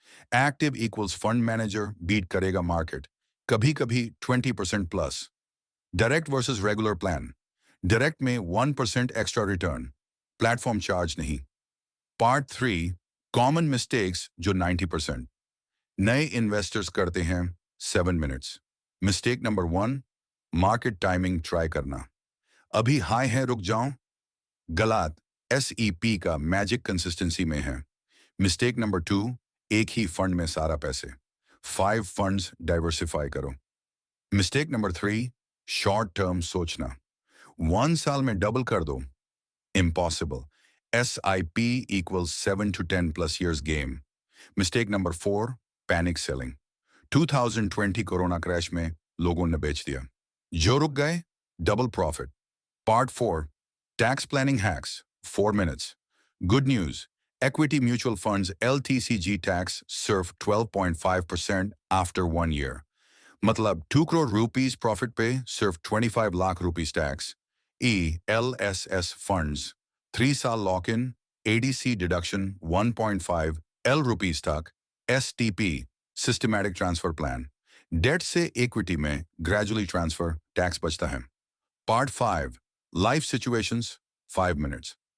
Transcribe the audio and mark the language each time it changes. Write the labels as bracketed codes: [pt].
[en] Active equals fund manager beat [hi] karega [en] market, [hi] kabhi kabhi [en] 20% plus. Direct versus regular plan. Direct [hi] में [en] 1% extra return. Platform charge [hi] नहीं. [en] Part 3, common mistakes [hi] जो [en] 90%. [hi] नए investors करते हैं 7 minutes. Mistake number 1, market timing try करना। अभी high है, रुक जाऊं? गलत। SEP का मैजिक कंसिस्टेंसी में है। मिस्टेक नंबर 2, एक ही फंड में सारा पैसे। 5 फंड्स डाइवर्सिफाई करो। मिस्टेक नंबर 3, शॉर्ट टर्म सोचना। 1 साल में डबल कर दो, impossible. [en] SIP equals 7 to 10 plus years game. Mistake number 4, [hi] panic selling. 2020 corona crash में लोगों ने बेच दिया। जो रुक गए, double profit. Part 4, tax planning hacks, 4 minutes. [en] Good news, equity mutual funds LTCG tax serve 12.5% after 1 year. [hi] मतलब [en] 2 crore rupees profit [hi] पे सिर्फ [en] 25 lakh rupees tax. [hi] ELSS funds 3 साल lock in, ADC deduction 1.5 L rupees तक, STP systematic transfer plan, date से equity में gradually transfer, tax बचता है। Part 5 life situations 5 minutes.